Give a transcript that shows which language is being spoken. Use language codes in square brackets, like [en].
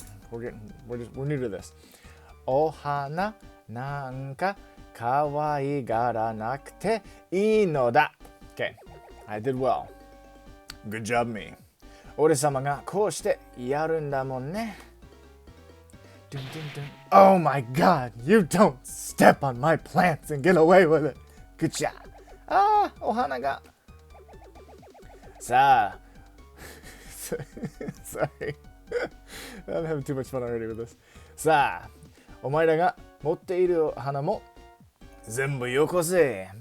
[en] We're new to this. [ja] お花なんか可愛がらなくていいのだ. [en] Okay, I did well. Good job, me. [ja] 俺様がこうしてやるんだもんね. [en] Oh my god, you don't step on my plants and get away with it. Good job. Ah, [ja] お花が.さあ. [en] Sorry. I'm having too much fun already with this. [ja] さあ、お前らが持っている花も全部よこせ.